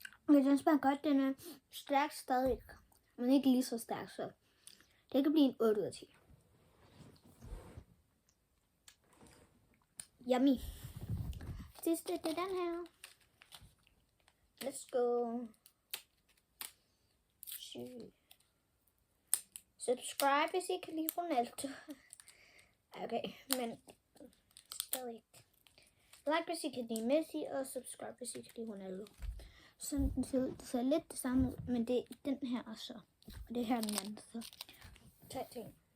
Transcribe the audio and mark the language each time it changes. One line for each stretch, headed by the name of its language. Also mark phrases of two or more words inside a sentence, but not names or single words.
Danish: Okay, den smager godt. Den er stærk stadig, men ikke lige så stærk, så det kan blive en 8 ud af 10. Yummy. Sidste, det er den her.
English: Let's go.
Danish: Subscribe, hvis I kan lide Ronaldo. Okay, men stadig ikke. Like, hvis I kan lide Messi, og subscribe, hvis I kan lide Ronaldo. Sådan den ser ud. Det ser lidt det samme ud, men det er den her også. Og det her er den anden, så tag ting.